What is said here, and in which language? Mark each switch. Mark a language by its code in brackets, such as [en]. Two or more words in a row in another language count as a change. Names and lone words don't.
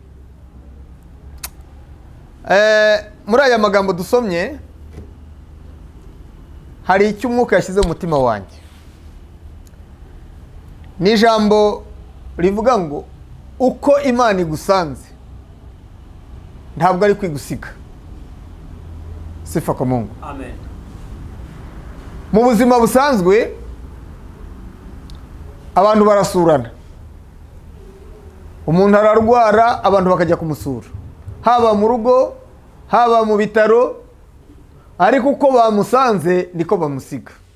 [rw] Muri aya magambo dusomye hari icyo umwuka yashyize mu mutima wanjye. Ni ijambo rivuga ngo uko Imana igusanze ntabwo ari kwigusiga. [sw] Sifa kwa Mungu. [rw] Amen. Mu buzima busanzwe abantu barasurana. Umuntu ararwara abantu bakajya kumusura, haba mu rugo haba mu bitaro, ariko uko bamusanze niko bamusiga.